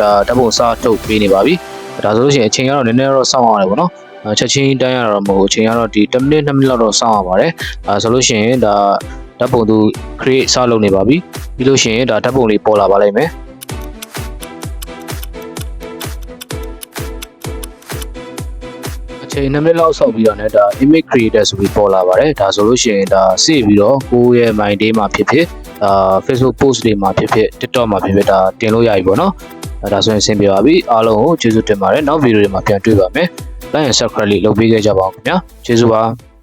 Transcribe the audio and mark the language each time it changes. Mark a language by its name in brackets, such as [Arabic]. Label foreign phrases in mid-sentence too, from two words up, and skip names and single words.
[Burmese] ဒါဓာတ်ပုံစာထုတ်ပေးနေပါပြီဒါဆိုလို့ရှိရင်အချိန်ကတော့နည်းနည်းတော့စောင့်ရတယ်ပေါ့နော်ချက်ချင်းတိုင်းရတော့မဟုတ်အချိန်ကတော့ဒီ10မိနစ်2မိနစ်လောက်တော့စောင့်ရပါတယ်ဆိုလို့ရှိရင်ဒါဓာတ်ပုံသူ create စလုပ်နေပါပြီပြီးလို့ရှိရင်ဒါဓာတ်ပုံလေးပေါ်လာပါလိမ့်မယ် အချိန်2မိနစ်လောက်ဆောက်ပြီးတော့ねဒါ [English] image creator [Burmese] ဆိုပြီးပေါ်လာပါတယ်ဒါဆိုလို့ရှိရင်ဒါစေ့ပြီးတော့ကိုယ့်ရဲ့ [English] mind day [Burmese] မှာဖြစ်ဖြစ်Facebook post တွေမှာဖြစ်ဖြစ် TikTok မှာဖြစ်ဖြစ်ဒါတင်လို့ရပြီပေါ့နော်ဒါဆိုရင်အဆင်ပြေပါပြီအားလုံးကိုကျေးဇူးတင်ပါတယ်နောက်ဗီဒီယိုတွေမှာပြန်တွေ့ပါမယ် [English] like and subscribe [Burmese] လေးလုပ်ပေးခဲ့ကြပါဦးခင်ဗျာကျေးဇူးပါ